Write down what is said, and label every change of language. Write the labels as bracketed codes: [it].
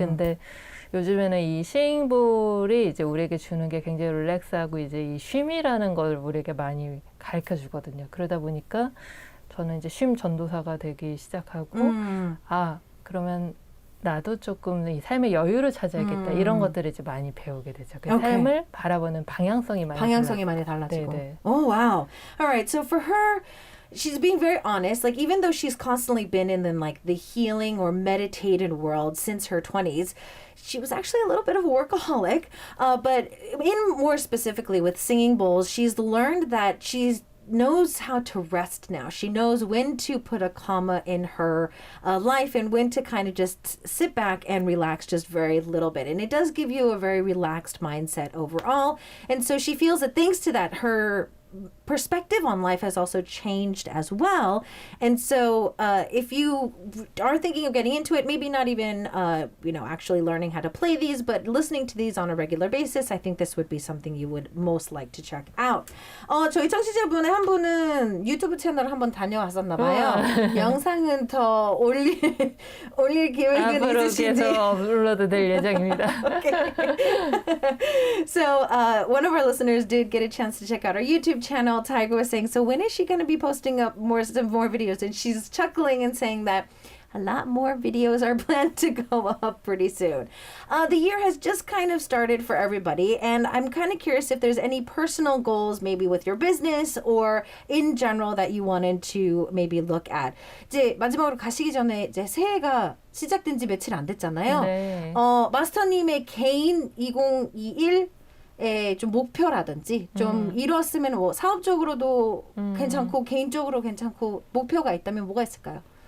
[ko] 근데 요즘에는 이 싱잉볼이 이제 우리에게 주는 게 굉장히 릴렉스하고 이제 이 쉼이라는 걸 우리에게 많이 가르쳐 주거든요. 그러다 보니까 저는 이제 쉼 전도사가 되기 시작하고, 그러면 나도 조금 이 삶의 여유를 찾아야겠다. 이런 것들을 이제 많이 배우게 되죠. 그 삶을 바라보는 방향성이 많이 달라지고. 네네. [en] Oh, wow. All right. So for her, she's being very honest. Like, even though she's constantly been in like the healing or meditated world since her 20s, she was actually a little bit of a workaholic. But more specifically with singing bowls, she's learned that she's knows how to rest now. She knows when to put a comma in her life and when to kind of just sit back and relax just very little bit. And it does give you a very relaxed mindset overall. And so she feels that thanks to that, her perspective on life has also changed as well. And so if you are thinking of getting into it, maybe not even actually learning how to play these, but listening to these on a regular basis, I think this would be something you would most like to check out. [ko] 저희 청취자분의 한 분은 유튜브 채널 한번 다녀왔었나 봐요. 영상은 더 올릴 계획은 앞으로 있으신지. 계속 업로드 될 예정입니다. [en] So one of our listeners did get a chance to check out our YouTube channel. Tiger was saying, so when is she going to be posting up some more videos? And she's chuckling and saying that a lot more videos are planned to go up pretty soon. The year has just kind of started for everybody, and I'm kind of curious if there's any personal goals, maybe with your business or in general, that you wanted to maybe look at. [ko] 이제 마지막으로 가시기 전에 이제 새해가 시작된 지 며칠 안 됐잖아요. 네. 마스터님의 개인 2021 좀 목표라든지 좀 이뤘으면 뭐 사업적으로도 괜찮고 개인적으로 괜찮고 목표가 있다면 뭐가 있을까요?